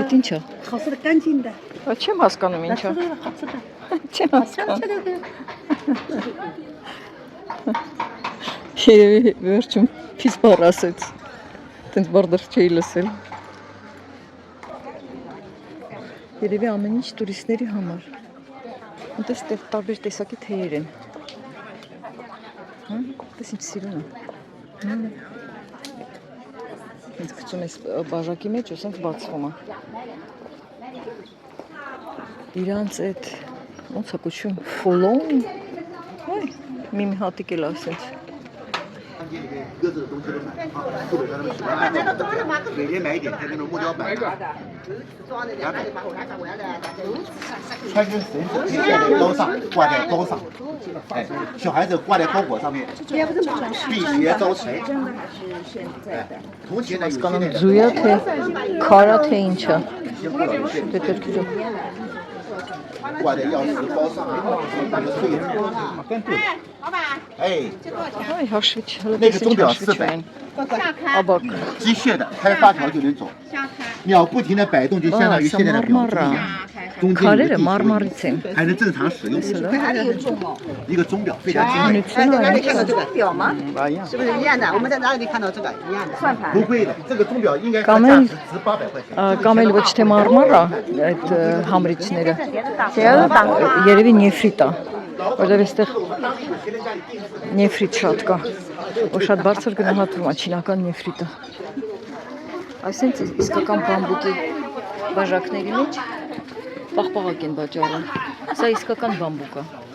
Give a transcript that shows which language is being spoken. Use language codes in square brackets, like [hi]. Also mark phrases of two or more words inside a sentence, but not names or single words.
[hy] Էդ ինչ է։ [zh] 好吃的干净的， [hy] Չեմ հասկանում [zh] 来 [hy] ինչ [zh] 吃 [hy] է։ [zh] 这个好吃的， [hy] Չեմ [zh] 尝 [hy] հասկանում։ [zh] 吃这个。 [hy] Երևի վերջում փիս բառ ասեց։ Տենց բառ դեռ չէի լսել։ Երևի ամեն ինչ տուրիստների համար։ Այնտեղ տարբեր տեսակի թեյեր են։ Հա, դες ինչ սիրուն է։ Ինձ գցում ես բաժակի մեջ, ուսենք բացվում է։ Իրանց այդ ոնց է կոչվում, ֆոլոն։ Այ, մի հատիկ էլ ասեց։ [zh] 各自的东西都买啊，或者让他们喜欢每人买一点，像那种木雕板啊，穿针绳子可以挂在腰上，挂在包上，哎，小孩子挂在包裹上面，辟邪招财。哎，铜钱呢有现在 [hy] Զույա թե քարա թե ինչա։ [zh] 一些古老的线 [hy] Դե դեռ [zh] 挂在钥匙包上啊，那个碎跟对。哎， [hy] Այ հաշվիչ, հələ 那个钟表 հաշվիչ 400， են։ Աբակ։ [zh] 机械的开发条就能走，秒不停的摆动，就相当于现在的表钟一样。中间有个 [hy] Քարերը [zh] 地球仪 [hy] մարմարից են։ [zh] 还能正常使用，一个钟表非常精美。 [hy] Նույնություն է։ [zh] 看到这个表吗？一样，是不是一样的？我们在哪里看到这个一样的？算盘。不贵的，这个钟表应该刚价值值800块钱。 [hy] Կամ էլ ոչ թե մարմար է այդ համրիչները։ Երևի նեֆրիտ է։ Որտեղ այստեղ նեֆրիտ շատ կա։ Որ շատ բարձր գնահատվում է չինական նեֆրիտը։ Այսինքն իսկական բամբուկի բաժակների մեջ Պաղպաղակ են վաճառում։ Սա իսկական բամբուկ է։